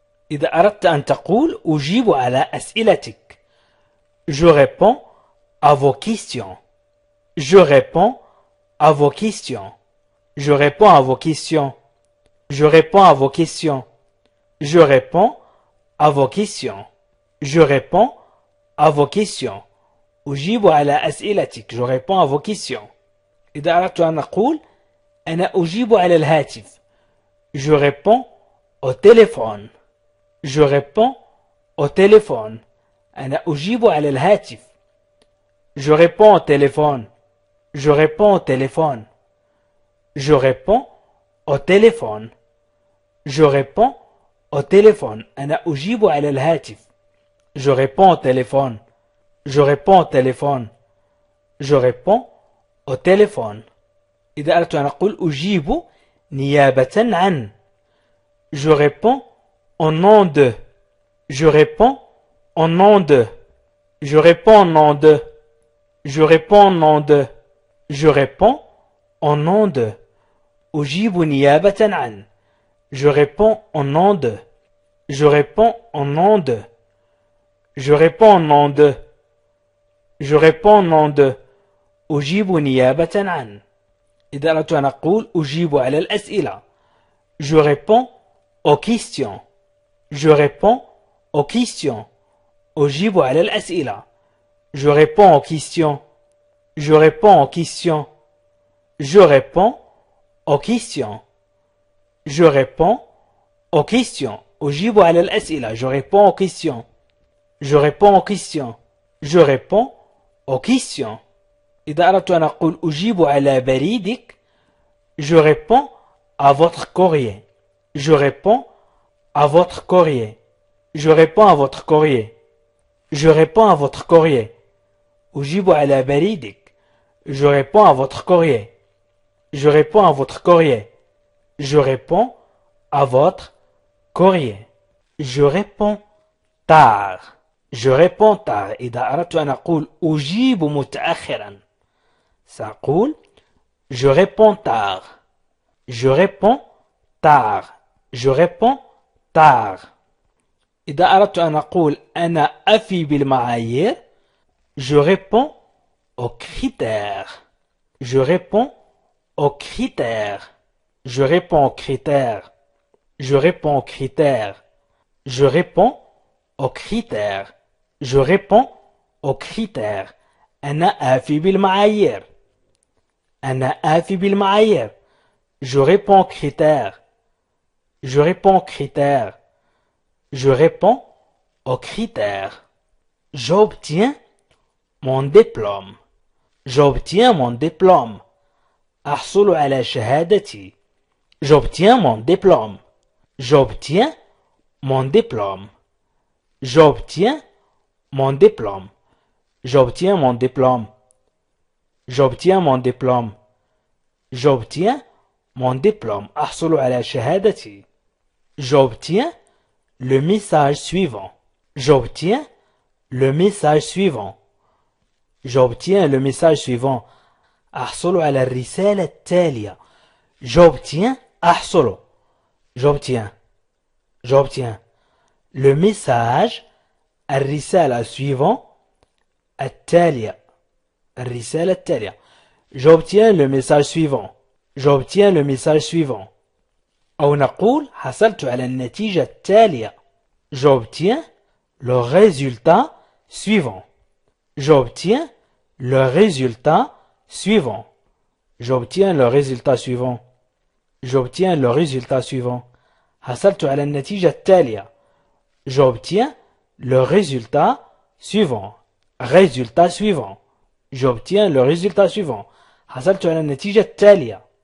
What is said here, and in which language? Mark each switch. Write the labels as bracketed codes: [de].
[ar] إذا أردت أن تقول أجيب على أسئلتك. [fr] Je réponds à vos questions. Je réponds à vos questions. Je réponds à vos questions. Je réponds à vos questions. Je réponds à vos questions. Je réponds à vos questions. [ar] أجيب على أسئلتك. [fr] Je réponds à vos questions. [ar] إذا أردت أن أقول أنا أجيب على الهاتف. [fr] Je réponds au téléphone. Je réponds au téléphone. [ar] أنا أجيب على الهاتف. [fr] Je réponds au téléphone. Je réponds au téléphone. Je réponds au téléphone. Je réponds au téléphone. [ar] أنا أجيب على الهاتف. [fr] Je réponds au téléphone. Je réponds au téléphone. Je réponds au téléphone. [ar] إذا أردت أن أقول أجيب نيابة عن. [fr] Je réponds au nom de. Je réponds au nom de. Je réponds au nom de. Je réponds au nom de. Je réponds au nom de. [ar] أجيب نيابة عن. [fr] Je réponds au nom de. Je réponds au nom de. Je réponds au nom de. Je réponds au nom de. [ar] أجيب نيابة عن. إذا أردت أن أقول أجيب على الأسئلة. [fr] Je réponds aux questions. Je réponds aux questions. [ar] أجيب على الأسئلة. [fr] Je réponds aux questions. Je réponds aux questions. Je réponds aux questions. Je réponds aux questions. [ar] أجيب على الأسئلة. [fr] Je réponds aux questions. Je réponds aux questions. Je réponds aux questions. [ar] إذا أردت أن أقول أجيب على بريدك. [fr] Je réponds à votre courrier. Je réponds à votre courrier. Je réponds à votre courrier. Je réponds à votre courrier. [ar] أجيب على بريدك. [fr] Je réponds à votre courrier. Je réponds à votre courrier. Je réponds à votre courrier. Je réponds tard. Je réponds tard. [ar] إذا أردت أن أقول أجيب متأخرا سأقول [fr] je réponds tard. Je réponds tard. Je réponds tard. [ar] إذا أردت أن أقول أنا أفي بالمعايير [fr] je réponds aux critères. Je réponds aux critères. Je réponds aux critères. Je réponds aux critères. Je réponds aux critères. Je réponds aux critères. [ar] أنا آفي بالمعايير. أنا آفي بالمعايير. [fr] Je réponds aux critères. Je réponds aux critères. Je réponds aux critères. J'obtiens mon diplôme. J'obtiens mon diplôme. [ar] أحصل على شهادتي. [fr] J'obtiens mon diplôme. J'obtiens mon diplôme. J'obtiens mon diplôme. J'obtiens mon diplôme. J'obtiens mon diplôme. J'obtiens mon diplôme. [ar] أحصل على شهادتي. [fr] J'obtiens le message suivant. J'obtiens le message suivant. J'obtiens le message suivant. [ar] أحصل على الرسالة التالية. [fr] J'obtiens [ar] أحصل. [fr] J'obtiens. J'obtiens. Le message [ar] الرسالة [fr] suivant [ar] التالية. الرسالة التالية. [fr] J'obtiens le message suivant. J'obtiens le message suivant. [ar] أو نقول حصلت على النتيجة التالية. [fr] J'obtiens le résultat suivant. J'obtiens le résultat suivant. J'obtiens le résultat suivant. J'obtiens le résultat suivant. [ar] حصلت على النتيجة التالية. [fr] J'obtiens le résultat suivant. Résultat suivant. J'obtiens le résultat suivant. [ar] حصلت على النتيجة التالية.